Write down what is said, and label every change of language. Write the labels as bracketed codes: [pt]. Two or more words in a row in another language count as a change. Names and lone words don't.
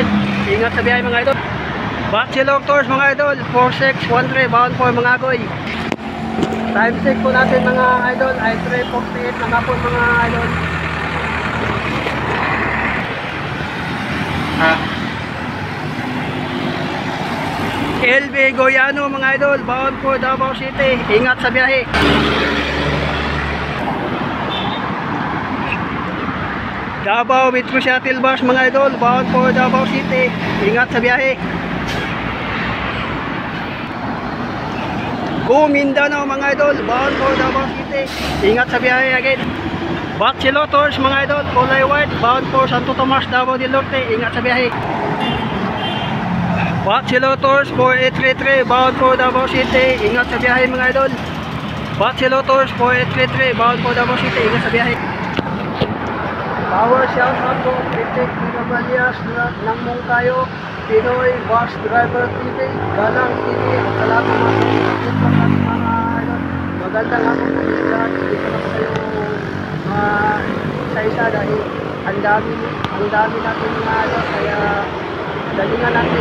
[tl] Ingat sa biyahe mga idol. Bachelor Tours mga idol 4613 [en] bound for [tl] Mangagoy. [en] Time check [tl] po natin mga idol ay 3:48 na hapon mga idol. LB Goyano mga idol [en] bound for [tl] Davao City. Ingat sa biyahe. Davao Metro Shuttle Bus mga idol [en] bound for [tl] Davao City. Ingat sa biyahe. Go Mindanao mga idol [en] bound for [tl] Davao City. Ingat sa biyahe again. Bachelor Tours mga idol kulay [en] white bound for [tl] Santo Tomas Davao del Norte. Ingat sa biyahe. [en] Bachelor Tours 4833 bound for Davao City. [tl] Ingat sa biyahe mga idol. Bachelor Tours 4833 [en] bound for [tl] Davao City. Ingat sa biyahe. [en] Power shout out [tl] po Pitik Pinabalias ng Mungkayo, Pinoy Bus Driver TV, Galang TV, sa lahat ng mga idol. Magandang hapon po lahat. Dito na po kayo isa-isa dahil ang dami natin mga idol, kaya galingan natin.